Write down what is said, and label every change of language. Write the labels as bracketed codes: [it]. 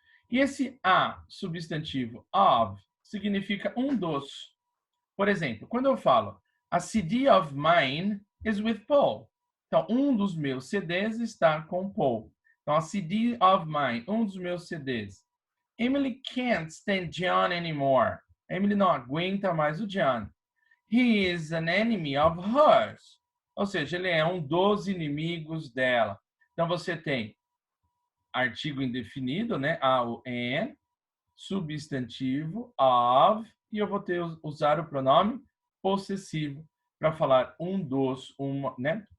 [pt] E esse a, substantivo, of, significa um dos. Por exemplo, quando eu falo [en] a CD of mine is with Paul. [pt] Então, um dos meus CDs está com Paul. Então, [en] a CD of mine, [pt] um dos meus CDs. [en] Emily can't stand John anymore. [pt] Emily não aguenta mais o John. [en] He is an enemy of hers. [pt] Ou seja, ele é um dos inimigos dela. Então, você tem artigo indefinido, né? Ao an, substantivo, of, e eu vou usar o pronome possessivo para falar um dos, uma, né?